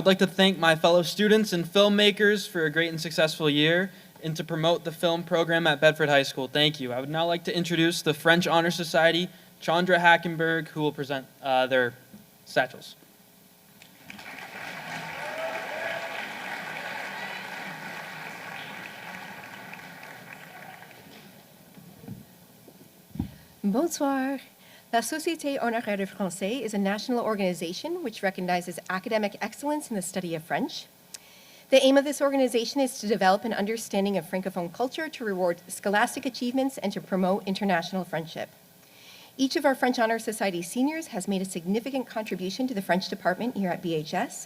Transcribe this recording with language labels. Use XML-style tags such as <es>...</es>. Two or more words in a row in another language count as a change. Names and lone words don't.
<en>thank my fellow students and filmmakers for a great and successful year. and to promote the film program at Bedford High School. Thank you. I would now like to introduce the French Honor Society, Chandra Hackenberg, who will present their satchels. Bonsoir. La Société Honoraire de Français is a national organization which recognizes academic excellence in the study of French. The aim of this organization is to develop an understanding of Francophone culture, to reward scholastic achievements, and to promote international friendship. Each of our French Honor Society seniors has made a significant contribution to the French department here at BHS.</en>